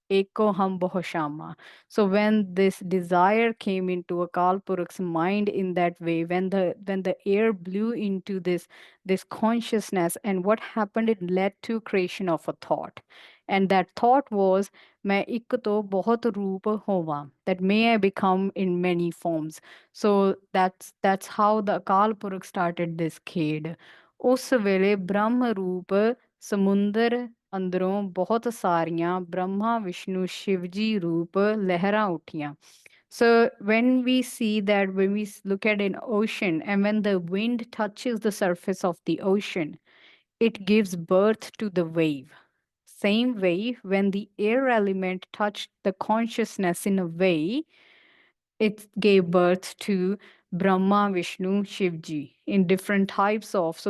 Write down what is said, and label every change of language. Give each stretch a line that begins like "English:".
Sanskrit: Eko ham bohoshama.
English: So when this desire came into Akal Purakh's mind in that way, when the air blew into this consciousness, and what happened? It led to creation of a thought. And that thought was,
Punjabi: मैं ਇੱਕ ਤੋਂ ਬਹੁਤ ਰੂਪ ਹੋਵਾਂ,
English: that may I become in many forms. So that's how the Akal Purakh started this khed.
Punjabi: ਉਸ ਵੇਲੇ ਬ੍ਰਹਮ ਰੂਪ ਸਮੁੰਦਰ ਅੰਦਰੋਂ ਬਹੁਤ ਸਾਰੀਆਂ ਬ੍ਰਹਮਾ ਵਿਸ਼ਨੂੰ ਸ਼ਿਵ ਜੀ ਰੂਪ ਲਹਿਰਾਂ ਉੱਠੀਆਂ।
English: So when we see that, when we look at an ocean, and when the wind touches the surface of the ocean, it gives birth to the wave. Same way, when the air element touched the consciousness in a way, it gave birth to Brahma, Vishnu, Shivji in different types of.